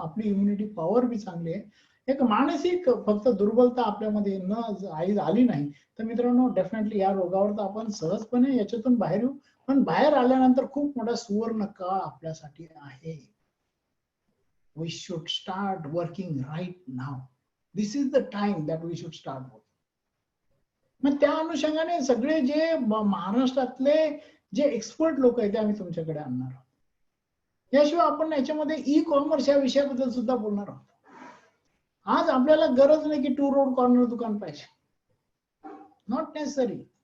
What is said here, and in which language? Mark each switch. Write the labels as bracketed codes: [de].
[mr] आपली immunity power बी चांगली आहे. एक मानसिक फक्त दुर्बलता आपल्यामध्ये आली नाही तर मित्रांनो डेफिनेटली या रोगावर तर आपण सहजपणे याच्यातून बाहेर येऊ. पण बाहेर आल्यानंतर खूप मोठा सुवर्ण काळ आपल्यासाठी आहे. [en] We should start working right now. This is the time that we should start working. [mr] मग त्या अनुषंगाने सगळे जे महाराष्ट्रातले जे एक्सपर्ट लोक आहेत ते आम्ही तुमच्याकडे आणणार आहोत. याशिवाय आपण याच्यामध्ये ई कॉमर्स या विषयाबद्दल सुद्धा बोलणार आहोत. आज आपल्याला गरज नाही की 2 रोड कॉर्नर दुकान पाहिजे. [en] Not necessary.